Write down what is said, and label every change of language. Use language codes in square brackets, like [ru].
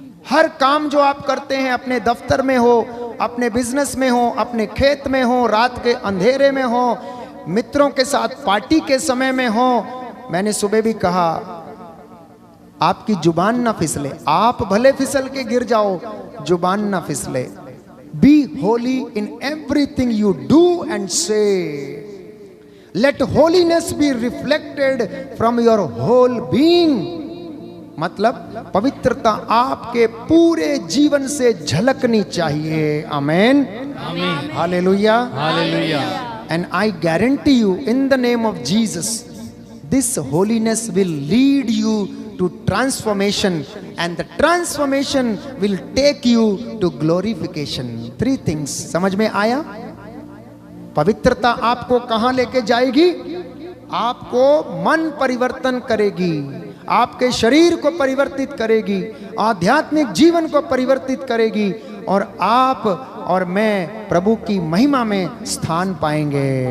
[hi] हर काम जो आप करते हैं, अपने दफ्तर में हो, अपने बिजनेस में हो, अपने खेत में हो, रात के अंधेरे में हो, मित्रों के साथ पार्टी के समय में हो। मैंने सुबह भी कहा, आपकी जुबान ना फिसले, आप भले फिसल के गिर जाओ, जुबान ना फिसले। [en] Be holy in everything you do and say. Let holiness be reflected from your whole being। [hi] मतलब पवित्रता आपके पूरे जीवन से झलकनी चाहिए। आमेन, आमीन, hallelujah, hallelujah. [en] And I guarantee you in the name of Jesus, this holiness will lead you to transformation and the transformation will take you to glorification। [hi] 3 things समझ में आया? पवित्रता आपको कहां लेके जाएगी? आपको मन परिवर्तन करेगी, आपके शरीर को परिवर्तित करेगी, आध्यात्मिक जीवन को परिवर्तित करेगी और आप और मैं प्रभु की महिमा में स्थान पाएंगे।